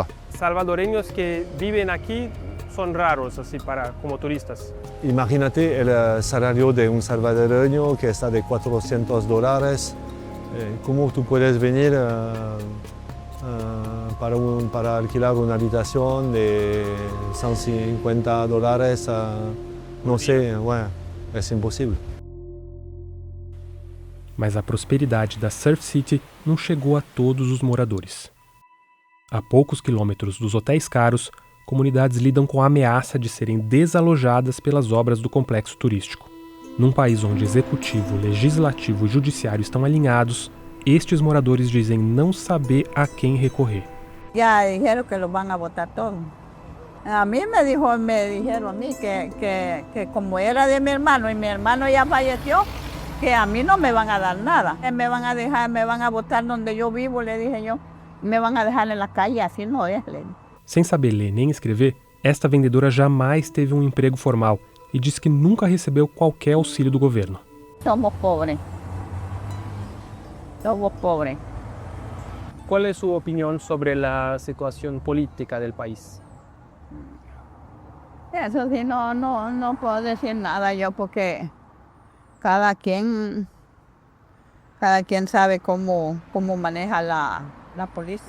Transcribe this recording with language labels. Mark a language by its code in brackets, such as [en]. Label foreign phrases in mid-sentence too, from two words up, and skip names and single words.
[es] Salvadoreños que viven aquí son raros así como turistas. Imagínate el salario de un salvadoreño que está de $400. ¿Cómo tú puedes venir para alquilar una habitación de $150? No sé, bueno, es imposible. [pt] Mas a prosperidade da Surf City não chegou a todos os moradores. A poucos quilômetros dos hotéis caros, comunidades lidam com a ameaça de serem desalojadas pelas obras do complexo turístico. Num país onde executivo, legislativo e judiciário estão alinhados, estes moradores dizem não saber a quem recorrer. [es] Ya dijeron que los van a votar todos. A mí me dijeron que como era de mi hermano y mi hermano ya falleció, que a mí no me van a dar nada. Me van a dejar, me van a botar donde yo vivo, le dije yo. Me van a dejar en la calle, así no es, le dije. [pt] Sem saber ler nem escrever, esta vendedora jamais teve um emprego formal e diz que nunca recebeu qualquer auxílio do governo. [es] Somos pobres. Somos pobres. ¿Cuál es su opinión sobre la situación política del país? Eso sí, no puedo decir nada yo porque cada quien sabe cómo maneja la policía.